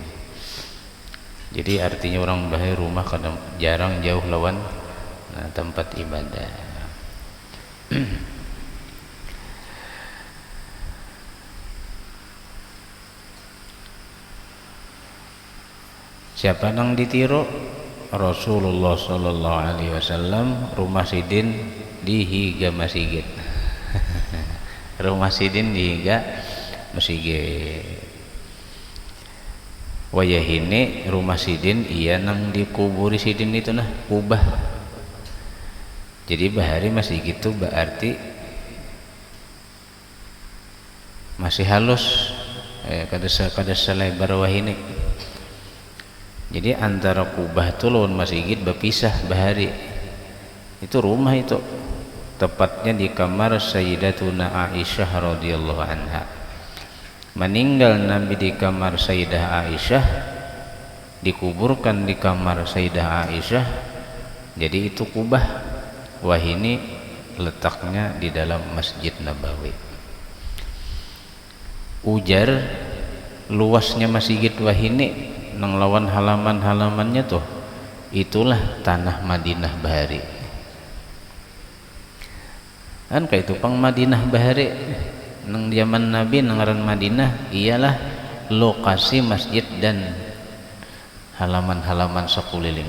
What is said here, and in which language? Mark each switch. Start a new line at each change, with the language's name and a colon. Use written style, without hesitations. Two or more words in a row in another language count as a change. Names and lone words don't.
Banjar: Jadi artinya orang bahaya rumah kadang jarang jauh lawan tempat ibadah. Siapa nang ditiru? Rasulullah
Arabic: صلى الله عليه وسلم
Banjar: rumah sidin dihiga masjid. Rumah sidin dihiga masjid. Wayahini rumah sidin iya nang dikuburi sidin itu nah kubah. Jadi bahari masih gitu berarti masih halus kada selebar wahini. Jadi antara kubah tu lawan masjid berpisah bahari. Itu rumah itu tepatnya di kamar Sayyidatuna Aisyah
Arabic: رضي الله عنها.
Banjar: Meninggal Nabi di kamar Sayyidah Aisyah, dikuburkan di kamar Sayyidah Aisyah. Jadi itu Kubah. Wah, ini letaknya di dalam Masjid Nabawi. Ujar luasnya Masjid Wahini nang lawan halaman-halamannya tuh, itulah tanah Madinah Bahari. Kan kayak itu pang Madinah Bahari nang zaman Nabi nangaran Madinah ialah lokasi masjid dan halaman-halaman sekeliling.